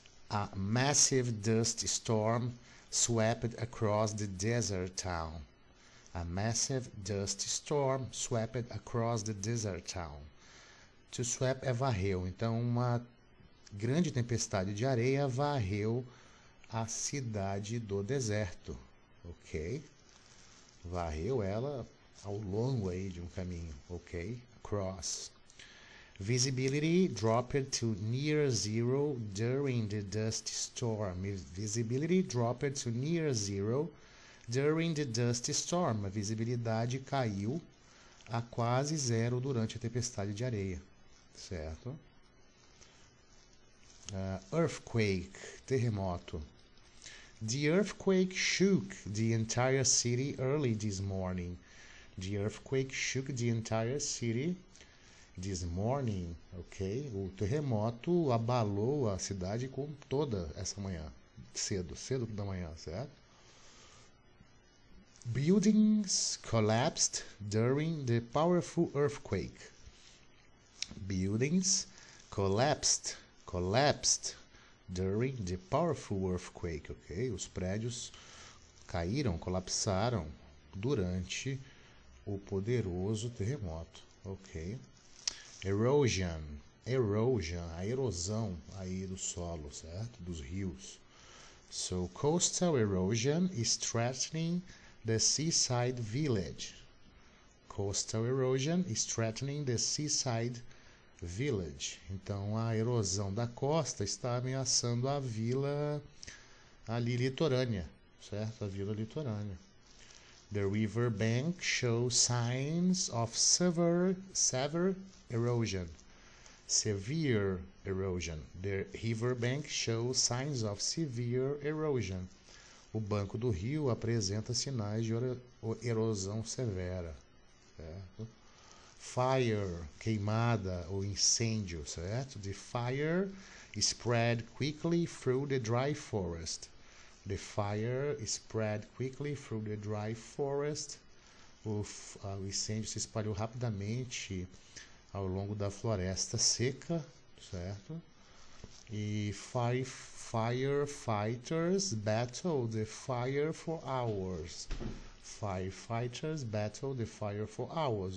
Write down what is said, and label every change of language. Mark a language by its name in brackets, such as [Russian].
[English] A massive dust storm swept across the desert town. A massive dust storm swept across the desert town. [Portuguese] To swap é varreu. Então, uma grande tempestade de areia varreu a cidade do deserto, ok? Varreu ela ao longo aí de um caminho, ok? [English] Across. Visibility dropped to near zero during the dust storm. Visibility dropped to near zero during the dust storm. [Portuguese] A visibilidade caiu a quase zero durante a tempestade de areia, certo? Earthquake, terremoto. [English] The earthquake shook the entire city early this morning. The earthquake shook the entire city this morning, ok? [Portuguese] O terremoto abalou a cidade com toda essa manhã, cedo da manhã, certo? [English] Buildings collapsed during the powerful earthquake. Buildings collapsed during the powerful earthquake, ok? [Portuguese] Os prédios caíram, colapsaram durante o poderoso terremoto, ok? Erosion, a erosão aí do solo, certo? Dos rios. [English] So, coastal erosion is threatening the seaside village. Coastal erosion is threatening the seaside village. [Portuguese] Então, a erosão da costa está ameaçando a vila ali litorânea, certo? A vila litorânea. [English] The river bank shows signs of severe erosion. Severe erosion. The river bank shows signs of severe erosion. [Portuguese] o banco do rio apresenta sinais de erosão severa, certo? Fire, queimada ou incêndio, certo? [English] The fire spread quickly through the dry forest. The fire spread quickly through the dry forest. [Portuguese] O incêndio se espalhou rapidamente ao longo da floresta seca, certo? [English] E firefighters battled the fire for hours. Firefighters battled the fire for hours.